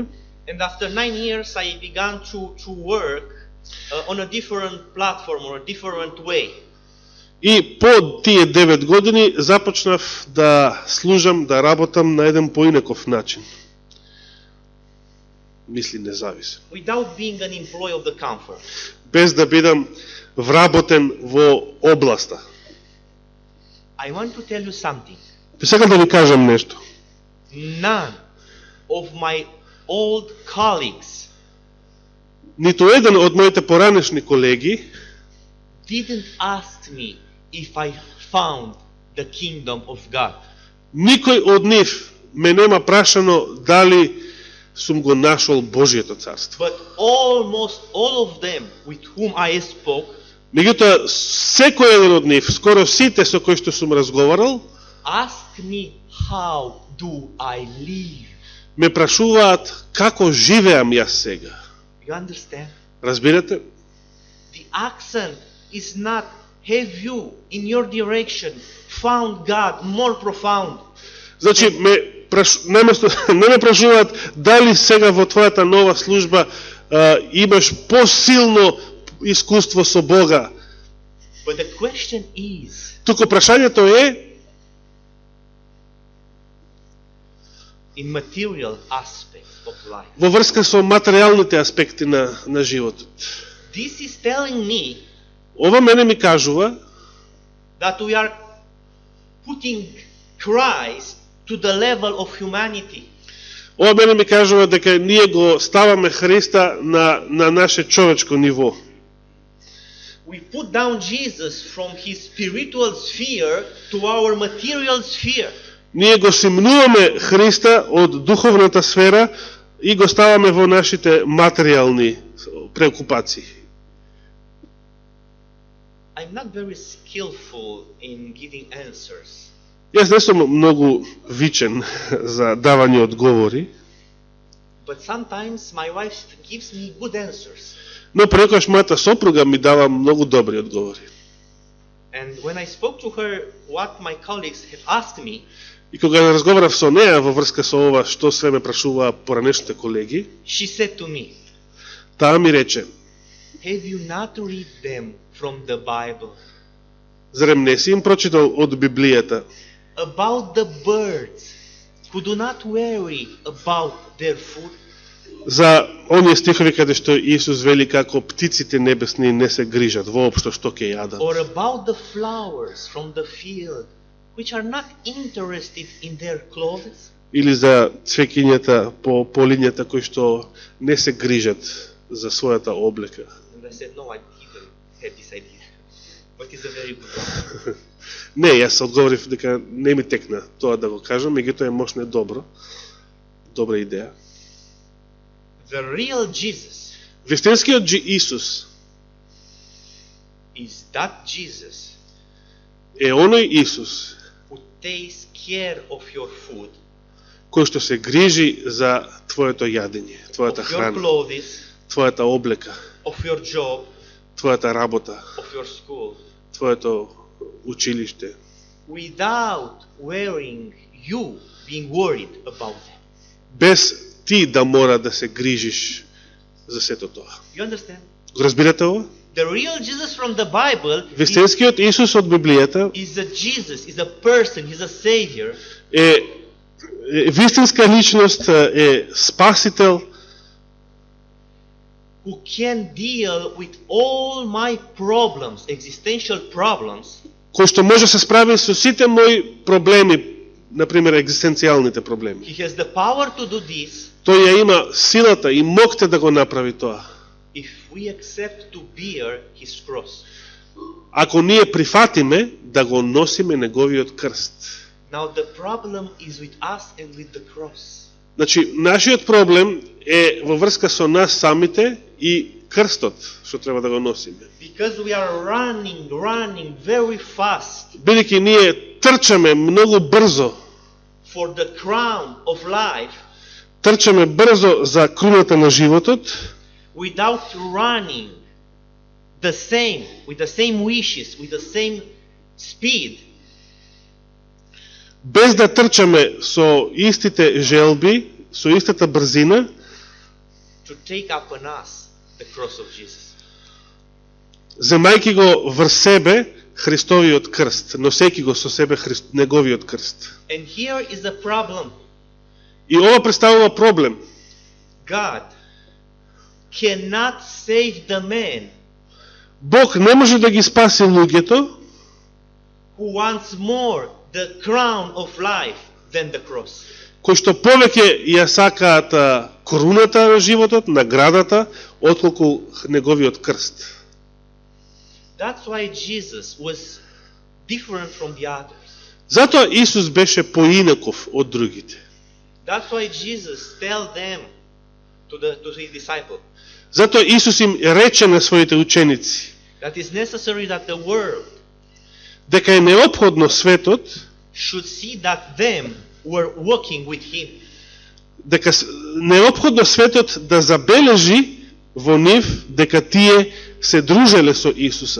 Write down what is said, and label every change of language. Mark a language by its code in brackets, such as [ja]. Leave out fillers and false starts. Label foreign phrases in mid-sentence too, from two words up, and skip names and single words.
[en] And after 9 years, I began to work on a different platform or a different way. [mk] И по тие 9 години започнав да служам, да работам на еден поинаков начин. Мисли независен. [en] Without being an employee of the conference. [mk] Без да бидам вработен во областа. [en] I want to tell you something. [mk] Сега да ви кажам нешто. [en] None of my old colleagues [mk] Ниту еден од моите поранешни колеги [en] didn't ask me if I found the kingdom of God. [mk] никој од нив ме нема прашано дали сум го нашол Божието царство. [en] But almost all of them with whom I spoke [mk] Меѓутоа, секој еден од нив, скоро сите со кои што сум разговарал, [en] ask me how do I live. [mk] ме прашуваат како живеам јас сега. [en] You understand? [mk] Разбирате? [en] The accent is not have you in your direction found God more profound. [mk] Значи, не ме прашуваат дали сега во твојата нова служба имаш посилно искуство со Бога. [en] But the question is, [mk] Туку прашањето е [en] in material aspect of life. [mk] во врска со материјалните аспекти на животот. [en] This is telling me [mk] Ова мене ми кажува [en] that we are putting Christ to the level of humanity. [mk] Ова мене ми кажува дека ние го ставаме Христа на наше човечко ниво. [en] We put down Jesus from his spiritual sphere to our material sphere. [mk] Ние го симнуваме Христа од духовната сфера и го ставаме во нашите материјални преокупации. [en] I'm not very skillful in giving answers, [mk] Јас не сум многу вичен за давање одговори, [en] but sometimes my wife gives me good answers. [mk] но прекојаш мојата сопруга ми дава многу добри одговори. [en] And when I spoke to her what my colleagues have asked me, [mk] И кога разговарав со неа во врска со ова што све ме прашуваа поранешните колеги, [en] she said to me, [mk] таа ми рече: [en] have you not read them from the Bible? [mk] зарем не си им прочитал од Библијата [en] About the birds who do not worry about their food? [mk] за оние стихови каде што Исус вели како птиците небесни не се грижат воопшто што ќе јадат. [en] Or about the flowers from the field which are not interested in their clothes? [mk] Или за цвеќињата по полињата кои што не се грижат за својата облека. [en] And I said, no, I didn't have this idea. But it's a very good one. [mk] Не, јас одговорив дека не ми текна тоа да го кажам, меѓутоа е можно добро. Добра идеја. [en] The real Jesus [mk] Вистинскиот Исус [en] is that Jesus [mk] е оној Исус [en] who takes care of your food, [mk] кој што се грижи за твоето јадење, твојата [en] of your [mk] храна, [en] clothes, [mk] твојата облека, [en] of your job, [mk] твојата работа, [en] of your school, [mk] твоето училиште, [en] without worrying you being worried about them. [mk] без ти да мора да се грижиш за сето тоа. [en] You understand? [mk] Го разбирате ова? [en] The real Jesus from the Bible [mk] Вистинскиот Исус од Библијата [en] is a Jesus, is a person, he's a savior [mk] е вистинска личност, е спасител, [en] who can deal with all my problems, existential problems, [mk] кој што може да се справи со сите мои проблеми, например екзистенцијалните проблеми. [en] he has the power to do this [mk] Тој ја има силата и моќта да го направи тоа. [en] if we accept to bear his cross. [mk] Ако ние прифатиме да го носиме неговиот крст. [en] Now the problem is with us and with the cross. [mk] Значи, нашиот проблем е во врска со нас самите и крстот што треба да го носиме. [en] Because we are running very fast [mk] Бидејќи ние трчаме многу брзо, [en] for the crown of life [mk] трчаме брзо за круната на животот, [en] without running with the same wishes, with the same speed, [mk] без да трчаме со истите желби, со истата брзина, [en] to take upon us the cross of Jesus. [mk] земајќи го врз себе Христовиот крст, носејќи го со себе неговиот крст. [en] And here is the problem. [mk] И ова представува проблем. [en] God cannot save the man [mk] Бог не може да ги спаси луѓето [en] who wants more the crown of life than the cross. [mk] кои што повеќе ја сакаат круната на животот, наградата, отколку неговиот крст. [en] That's why Jesus was different from the others. [mk] Затоа Исус беше поинаков од другите. [en] That's why Jesus tell them to his disciple [mk] Затоа Исус им рече на своите ученици [en] that it's necessary that the world [mk] дека е неопходно светот, [en] should see that them were walking with him. [mk] дека неопходно светот да забележи во нив дека тие се дружеле со Исуса.